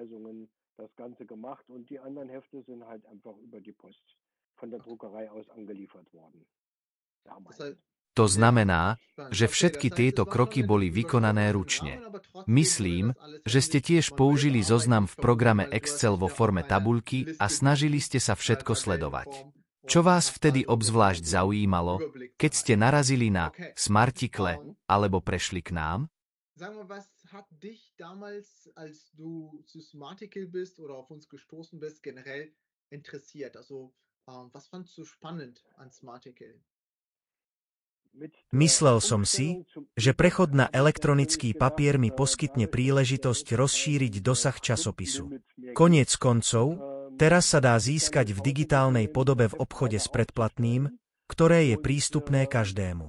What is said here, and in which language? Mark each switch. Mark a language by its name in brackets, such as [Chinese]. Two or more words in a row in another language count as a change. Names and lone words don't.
[Slovak] To znamená, že všetky tieto kroky boli vykonané ručne. Myslím, že ste tiež použili zoznam v programe Excel vo forme tabuľky a snažili ste sa všetko sledovať. Čo vás vtedy obzvlášť zaujímalo, keď ste narazili na Smartikle alebo prešli k nám? [German] Was hat dich damals, als du zu Smartikle bist oder auf uns gestoßen bist, generell interessiert? Also, was fandst du spannend an Smartikle? [Slovak] Myslel som si, že prechod na elektronický papier mi poskytne príležitosť rozšíriť dosah časopisu. Koniec koncov, teraz sa dá získať v digitálnej podobe v obchode s predplatným, ktoré je prístupné každému.